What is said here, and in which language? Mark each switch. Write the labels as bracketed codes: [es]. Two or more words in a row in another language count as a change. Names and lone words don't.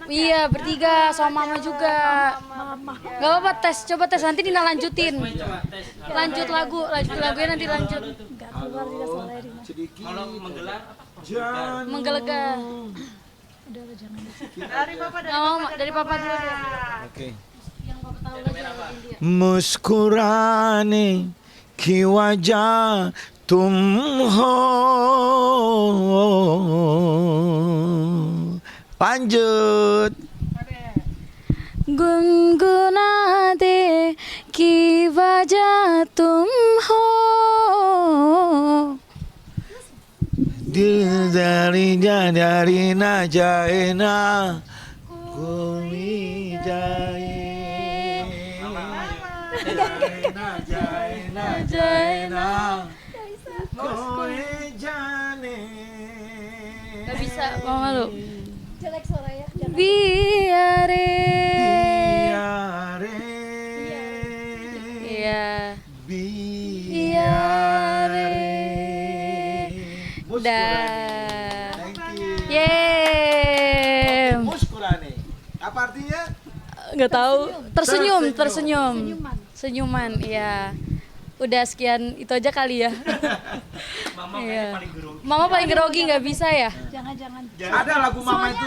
[id] Iya, bertiga sama mama juga. Gak apa-apa tes, coba tes nanti Dina lanjutin. Coba tes. Lanjut lagunya nanti lanjut. Nggak keluar tidak suaranya Dina. Sedikit. Kalau menggelar apa? Jangan. Menggelegar. Udah lo jangan. Dari papa dari Nggak mau, dari papa dulu deh. Oke. Yang papa tahu lagi lagu India. [hi] मुस्कुराने की वजह तुम हो. [id] Lanjut. [hi] गुनगुना दे की वजह तुम हो. Dil dari na jaina kumi jaina koi jane. [id] Gak bisa, mama lu. Jelek suaranya. Jangan. Biare. Biare. Iya. Biare. Dah. [en] Thank you. Yeay. [id] Muskurane. Apa artinya? Nggak tahu. Tersenyum. Senyuman. Senyuman, iya. Udah sekian itu aja kali ya. Mama Iya. kayaknya paling grogi. Mama paling grogi nggak bisa ya. Jangan. Ada lagu mama itu.